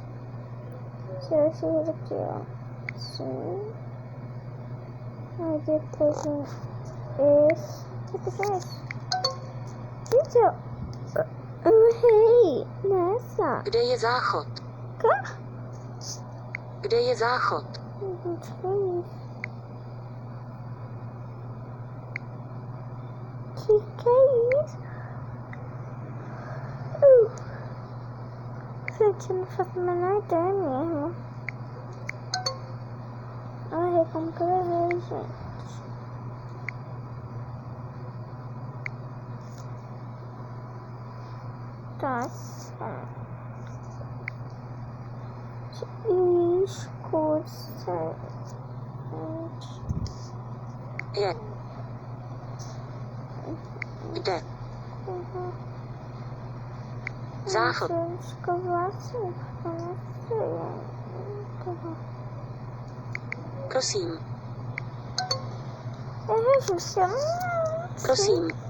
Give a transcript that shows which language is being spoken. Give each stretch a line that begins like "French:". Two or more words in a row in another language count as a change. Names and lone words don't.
Portuguese: Tira esse aqui, ó. Assim. Aí depois esse. Depois esse. Gente, eu errei nessa.
Czech: Kde je záchod?
Portuguese: Quê?
Czech: Kde je záchod?
Portuguese: Gente, que é isso? Que é isso? Gente, eu não faço a menor ideia mesmo. Ai, como que eu errei, gente. Tá certo. Escuta.
Czech: Je. Kde? Záchod.
Portuguese: Escovar assim, porque eu não sei.
Czech: Prosím.
Portuguese: Gente, eu não sei.
Czech: Prosím.